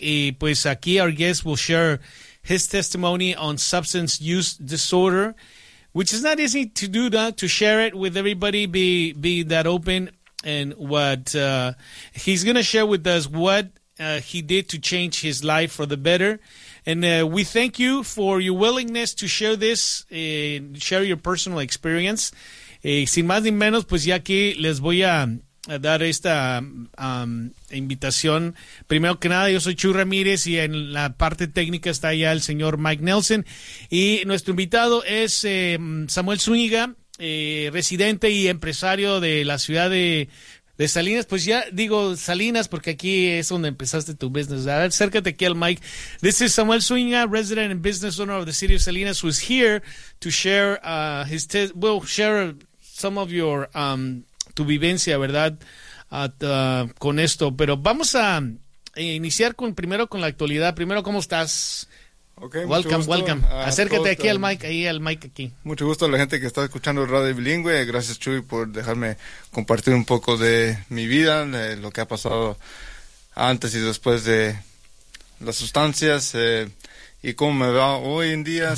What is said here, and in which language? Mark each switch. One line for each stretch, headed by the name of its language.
Spanish: Y pues aquí
English: our guest will share his testimony on substance use disorder, which is not easy to do that, to share it with everybody, be that open. And what he's going to share with us, what he did to change his life for the better. And we thank you for your willingness to share this, share your personal experience.
Spanish: Sin más ni menos, pues ya que les voy a dar esta invitación. Primero que nada, yo soy Chuy Ramírez y en la parte técnica está ya el señor Mike Nelson. Y nuestro invitado es Samuel Zúñiga, residente y empresario de la ciudad de Salinas, pues ya digo Salinas porque aquí es donde empezaste tu business. Acércate aquí al mic.
English: This is Samuel Zúñiga, resident and business owner of the city of Salinas, who is here to share share some of your
Spanish: tu vivencia, ¿verdad? Con esto, pero vamos a iniciar primero con la actualidad. Primero, ¿cómo estás?
English: Okay, welcome.
Spanish: Acércate aquí al mic. Mucho gusto a la gente que está escuchando Radio Bilingüe. Gracias, Chuy, por dejarme compartir un poco de mi vida, de lo que ha pasado antes y después de las sustancias, y cómo me va hoy en día.